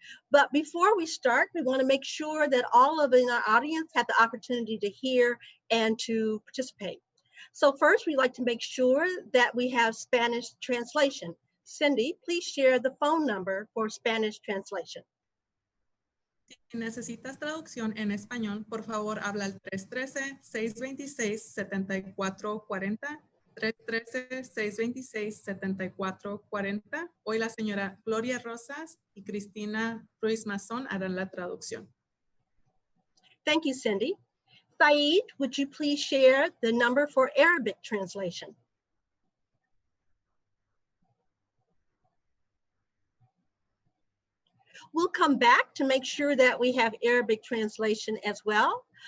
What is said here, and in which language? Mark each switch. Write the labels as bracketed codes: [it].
[en] But before we start, we want to make sure that all of in our audience have the opportunity to hear and to participate. So first, we'd like to make sure that we have Spanish translation. Cindy, please share the phone number for Spanish translation. [es] Si necesitas traducción en español, por favor habla al 313-626-7440, 313-626-7440. Hoy la señora Gloria Rosas y Cristina Ruiz Mazón harán la traducción. [en] Thank you, Cindy. Saeed, would you please share the number for Arabic translation? We'll come back to make sure that we have Arabic translation as well.